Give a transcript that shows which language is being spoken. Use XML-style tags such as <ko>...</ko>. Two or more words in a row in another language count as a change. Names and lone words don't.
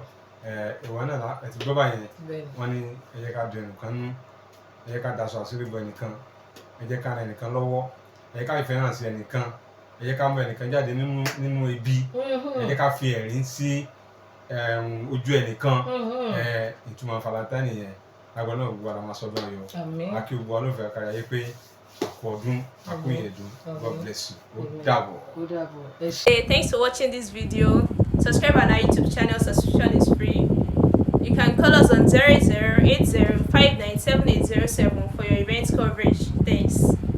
<yo>ìwọ náà ẹ ti gbọ́ báyẹn wọ́n ní ẹ jẹ́ ká dùn ẹnìkan nú ẹ jẹ́ ká daṣọ àṣírí bọ ẹnìkan ẹ jẹ́ ká ra ẹnìkan lọ́wọ́ ẹ jẹ́ ká ìfẹ́ hàn sí ẹnìkan ẹ jẹ́ ká mú ẹnìkan jáde nínú ebi ẹ jẹ́ ká fi ẹ̀rín sí ojú ẹnìkan ìtumọ̀ valentine yẹn àgbà náà gbogbo ara máa sọ́dún ayọ̀ Àmín. akí gbogbo alófẹ́ kárí ayé pé àkú ọdún àkú ìyẹ̀dún.</yo> <en>God bless you.</en> <yo>Ó dàbọ̀. Ó dàbọ̀.</yo> <en>Hey, thanks for watching this video. Subscribe on our YouTube channel. Subscription is free. You can call us on 0080597807 for your event coverage. Thanks.</en>